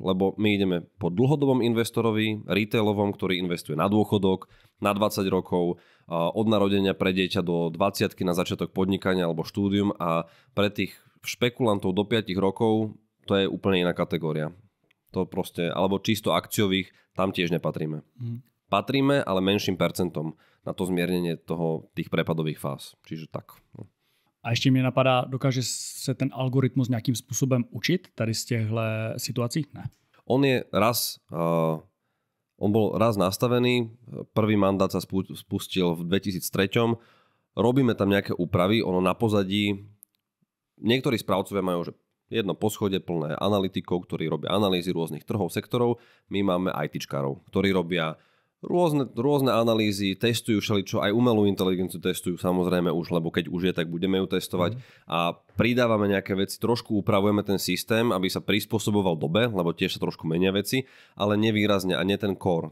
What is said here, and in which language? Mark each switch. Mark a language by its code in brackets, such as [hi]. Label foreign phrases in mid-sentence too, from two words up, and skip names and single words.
[sk] Lebo my ideme po dlhodobom investorovi, retailovom, ktorý investuje na dôchodok, na 20 rokov, od narodenia pre dieťa do 20-ky na začiatok podnikania alebo štúdium a pre tých špekulantov do 5 rokov to je úplne iná kategória. To proste, alebo čisto akciových, tam tiež nepatríme. patríme, ale menším percentom na to zmiernenie tých prepadových fáz. Čiže tak. No. [cs] A ještě mě napadá, dokáže se ten algoritmus nějakým způsobem učit tady z těchto situací? Ne. [sk] On bol raz nastavený, prvý mandát sa spustil v 2003. Robíme tam nejaké úpravy, ono na pozadí, niektorí správcovia majú že jedno poschodie plné analytikov, ktorí robia analýzy rôznych trhov, sektorov. My máme ITčkarov, ktorí robia rôzne analýzy, testujú všeličo, aj umelú inteligenciu testujú samozrejme už, lebo keď už je, tak budeme ju testovať a pridávame nejaké veci, trošku upravujeme ten systém, aby sa prispôsoboval dobe, lebo tiež sa trošku menia veci, ale nevýrazne a nie ten core.